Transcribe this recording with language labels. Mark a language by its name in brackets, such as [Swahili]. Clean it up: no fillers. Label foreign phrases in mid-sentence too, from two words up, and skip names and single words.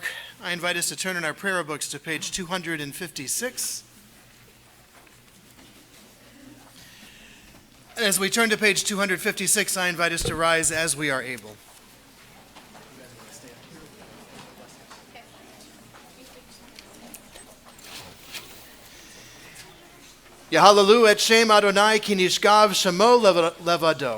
[English] I invite us to turn in our prayer books to page 256. As we turn to page 256, I invite us to rise as we are able. [Hebrew] יהללו את שם אדני כי נשגב שמו לבדו.